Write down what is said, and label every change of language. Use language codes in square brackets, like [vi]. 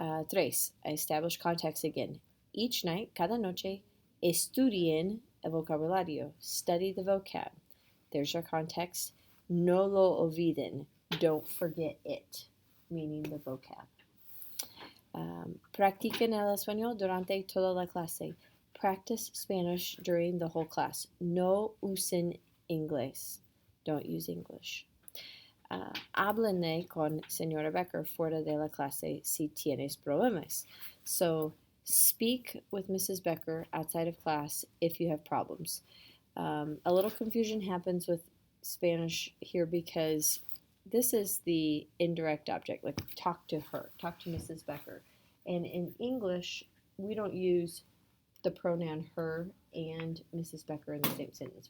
[en] Tres, I establish context again. Each night, [es] cada noche, estudien el vocabulario. [en] Study the vocab. There's your context. [es] No lo olviden. [en] Don't forget it, meaning the vocab. [es] Practiquen el español durante toda la clase. [en] Practice Spanish during the whole class. [es] No usen inglés. [en] Don't use English. [es] Háblenle con señora Becker fuera de la clase si tienes problemas. [en] So speak with Mrs. Becker outside of class if you have problems. A little confusion happens with Spanish here because this is the indirect object, like talk to her, talk to Mrs. Becker. And in English, we don't use the pronoun her and Mrs. Becker in the same sentence.